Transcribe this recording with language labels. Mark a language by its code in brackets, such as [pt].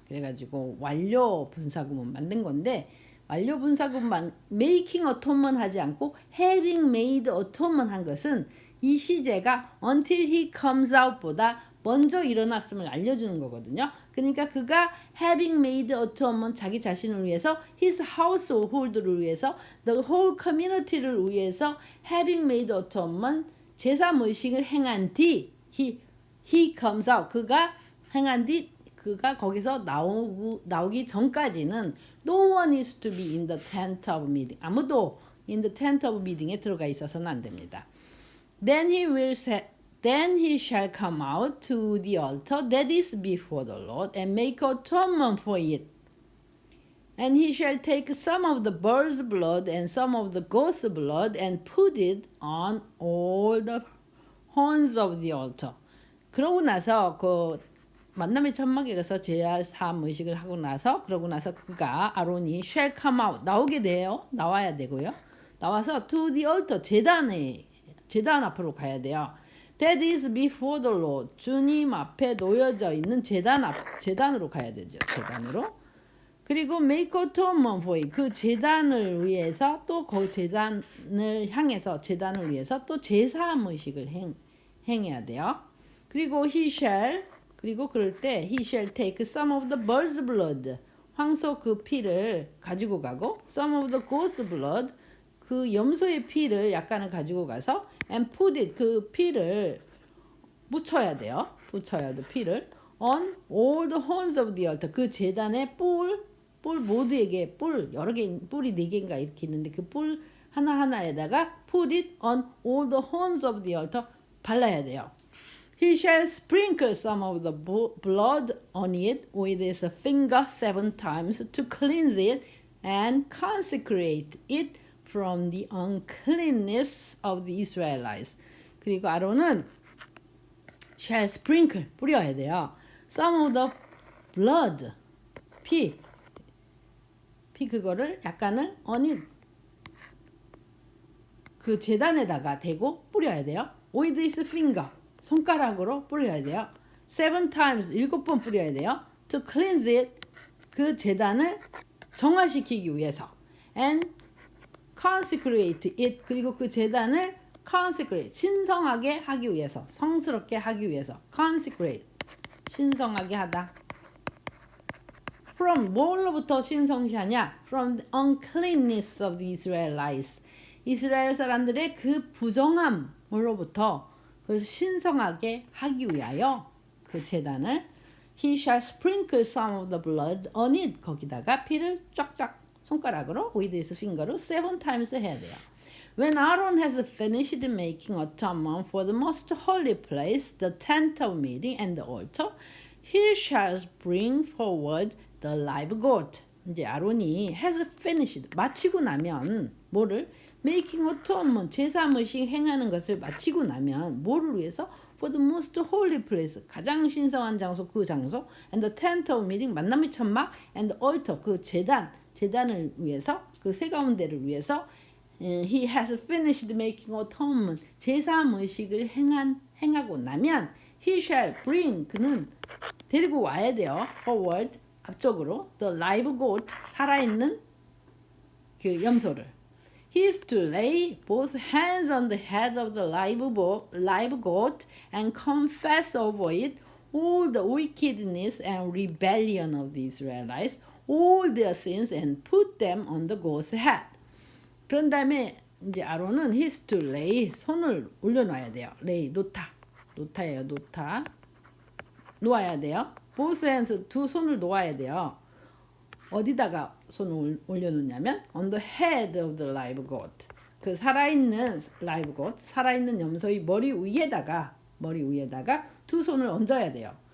[ko] 그래가지고 완료 분사구문 만든 건데 완료 분사구문 making atonement 하지 않고 [en] having made atonement [ko] 한 것은 이 시제가 [en] until he comes out [ko] 보다 먼저 일어났음을 알려주는 거거든요. 그러니까 그가 [en] having made atonement [ko] 자기 자신을 위해서 [en] his household를 위해서 the whole community를 위해서 having made atonement [ko] 제3의식을 행한 뒤 [en] he comes out [ko] 그가 행한 뒤 그가 거기서 나오기 전까지는 [en] no one is to be in the tent of meeting. [ko] 아무도 [en] in the tent of meeting [ko] 에 들어가 있어서는 안 됩니다. [en] Then he shall come out to the altar that is before the Lord and make atonement for it. And he shall take some of the bird's blood and some of the goat's blood and put it on all the horns of the altar. [ko] 그러고 나서 그 만남의 천막에 가서 제3의식을 하고 나서 그러고 나서 그가 아론이 [en] shall come out [ko] 나와야 되고요. 나와서 [en] to the altar [ko] 제단 앞으로 가야 돼요. [en] That is before the Lord. [ko] 주님 앞에 놓여져 있는 제단으로 가야 되죠. 제단으로. [en] 그리고 make atonement for it. [ko] 그 제단을 위해서 또 그 제단을 향해서 제단을 위해서 또 제3의식을 행해야 돼요. 그리고 그리고 그럴 때 [en] he shall take some of the bird's blood. [ko] 황소 그 피를 가지고 가고 [en] some of the goat's blood. [ko] 그 염소의 피를 약간을 가지고 가서 [en] and put it [ko] 그 피를 묻혀야 돼요. 피를 [en] on all the horns of the altar [ko] 그 제단의 뿔 모두에게 여러 개 뿔이 4개인가 이렇게 있는데 그 뿔 하나하나에다가 [en] put it on all the horns of the altar [ko] 발라야 돼요. [en] He shall sprinkle some of the blood on it with his finger 7 times to cleanse it and consecrate it from the uncleanness of the Israelites. [ko] 그리고 아론은 [en] shall sprinkle [ko] 뿌려야 돼요. [en] Some of the blood [ko] 피 그거를 약간을 on it 그 제단에다가 대고 뿌려야 돼요. [en] With his finger [ko] 손가락으로 뿌려야 돼요. 7 times 7번 뿌려야 돼요. [en] To cleanse it [ko] 그 제단을 정화시키기 위해서. [en] And consecrate it [ko] 그리고 그 제단을 consecrate 신성하게 하기 위해서 성스럽게 하기 위해서 consecrate 신성하게 하다. From 뭘로부터 신성시하냐? [en] From the uncleanness of the Israelites. [ko] 이스라엘 사람들의 그 부정함으로부터 그래서 신성하게 하기 위하여 그 제단을 [en] he shall sprinkle some of the blood on it. [ko] 거기다가 피를 쫙쫙 손가락으로 [en] with his finger [ko] 로 7 times 해야 돼요. [en] When Aaron has finished making atonement for the most holy place, the tent of meeting and the altar, he shall bring forward the live goat. [ko] 이제 아론이 has finished 마치고 나면 뭐를 making atonement 제사무식 행하는 것을 마치고 나면 뭐를 위해서 [en] for the most holy place [ko] 가장 신성한 장소 그 장소 [en] and the tent of meeting [ko] 만남의 천막 and the altar 그 제단을 위해서 그 새 가운데를 위해서 [en] he has finished making atonement [ko] 제사무식을 행하고 나면 [en] he shall bring [ko] 그는 데리고 와야 돼요. [en] forward [ko] 앞쪽으로 [en] the live goat [ko] 살아있는 그 염소를 [en] he is to lay both hands on the head of the live goat and confess over it all the wickedness and rebellion of the Israelites, all their sins, and put them on the goat's head. [ko] 그런 다음에 이제 아론은 [en] he is to lay [ko] 손을 올려놔야 돼요. lay 놓다예요. 놓아야 돼요. both hands 두 손을 놓아야 돼요. 어디다가 손을 올려놓냐면 [en] on the head of the live goat [ko] 그 살아있는 live goat 살아있는 염소의 머리 위에다가 두 손을 얹어야 돼요.